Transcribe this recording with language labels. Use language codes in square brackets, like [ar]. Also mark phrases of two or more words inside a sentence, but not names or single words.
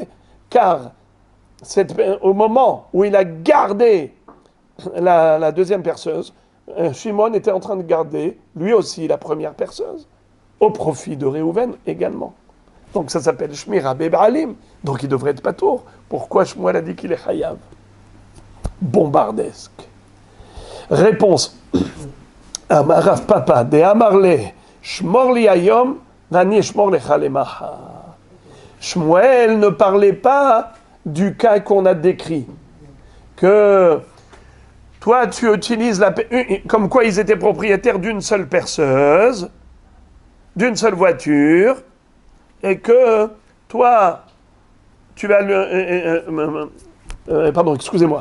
[fr] Car au moment où il a gardé la deuxième perceuse, Shimon était en train de garder, lui aussi, la première perceuse, au profit de Réhouven également. Donc ça s'appelle [he] שמירה בבעלים. [fr] Donc il devrait être patour. Pourquoi Shmuel a dit qu'il est Chayav? Bombardesque. Réponse. [he] Rav Papa, דאמר לה, שמור לי היום, ואני שמור לך למחר. [fr] Shmuel ne parlait pas du cas qu'on a décrit. Que toi, tu utilises comme quoi ils étaient propriétaires d'une seule perceuse, d'une seule voiture, et que toi, tu vas pardon, excusez-moi.